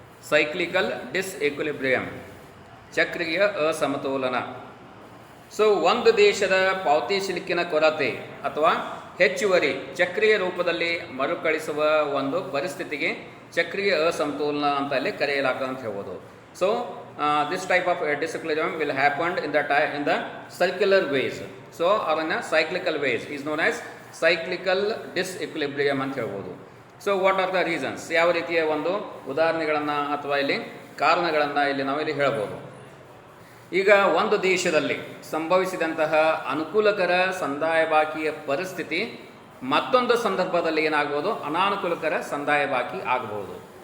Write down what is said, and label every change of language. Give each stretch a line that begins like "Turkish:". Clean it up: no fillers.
Kannada: Cyclical ಡಿಸ್ಇಕ್ವಿಲಿಬ್ರಿಯಮ್, ಚಕ್ರೀಯ ಅಸಮತೋಲನ. So ಒಂದು ದೇಶದ ಪಾವತಿ ಸಿಲುಕಿನ ಕೊರತೆ ಅಥವಾ ಹೆಚ್ಚುವರಿ ಚಕ್ರೀಯ ರೂಪದಲ್ಲಿ ಮರುಕಳಿಸುವ ಒಂದು ಪರಿಸ್ಥಿತಿಗೆ ಚಕ್ರೀಯ ಅಸಮತೋಲನ ಅಂತ ಅಲ್ಲಿ ಕರೆಯಲಾಗ್ತದೆ ಅಂತ ಹೇಳ್ಬೋದು.
English: So this type of disequilibrium will happen in the circular ways. So or in a cyclical ways is known as cyclical disequilibrium
Kannada: ಅಂತ ಹೇಳ್ಬೋದು. So
English: what are the reasons,
Kannada: ಯಾವ ರೀತಿಯ ಒಂದು ಉದಾಹರಣೆಗಳನ್ನು ಅಥವಾ ಇಲ್ಲಿ ಕಾರಣಗಳನ್ನು ಇಲ್ಲಿ ನಾವಿಲ್ಲಿ ಹೇಳ್ಬೋದು. ಈಗ ಒಂದು ದೇಶದಲ್ಲಿ ಸಂಭವಿಸಿದಂತಹ ಅನುಕೂಲಕರ ಸಂದಾಯ ಬಾಕಿಯ ಪರಿಸ್ಥಿತಿ ಮತ್ತೊಂದು ಸಂದರ್ಭದಲ್ಲಿ ಏನಾಗ್ಬೋದು, ಅನಾನುಕೂಲಕರ ಸಂದಾಯ ಬಾಕಿ ಆಗಬಹುದು.